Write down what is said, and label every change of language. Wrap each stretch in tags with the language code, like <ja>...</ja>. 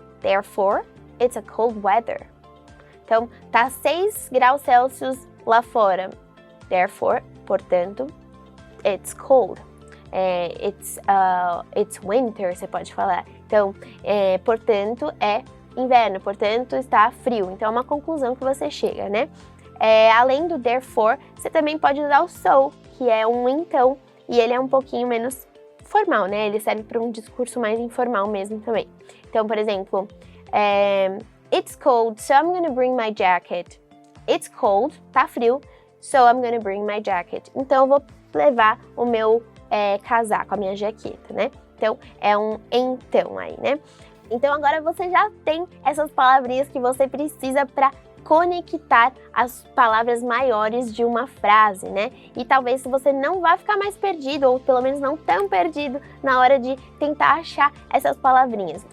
<en>Therefore, it's a cold weather.</en> <pt>Então, tá 6 graus Celsius lá fora.</pt> <en>Therefore,</en> <pt>portanto,</pt> <en>it's cold. It's winter,</en> <pt>você pode falar. Então, portanto, é inverno, portanto, está frio. Então, é uma conclusão que você chega, né? Além do therefore, você também pode usar o so, que é um então, e ele é um pouquinho menos formal, né? Ele serve para um discurso mais informal mesmo também. Então, por exemplo,</pt> <en>it's cold, so I'm gonna bring my jacket. It's cold,</en> <pt>tá frio,</pt> <en>so I'm gonna bring my jacket.</en> <pt>Então, eu vou levar o meu casaco, a minha jaqueta, né? Então, é um então aí, né? Então, agora você já tem essas palavrinhas que você precisa para conectar as palavras maiores de uma frase, né? E talvez você não vá ficar mais perdido, ou pelo menos não tão perdido na hora de tentar achar essas palavrinhas.</pt>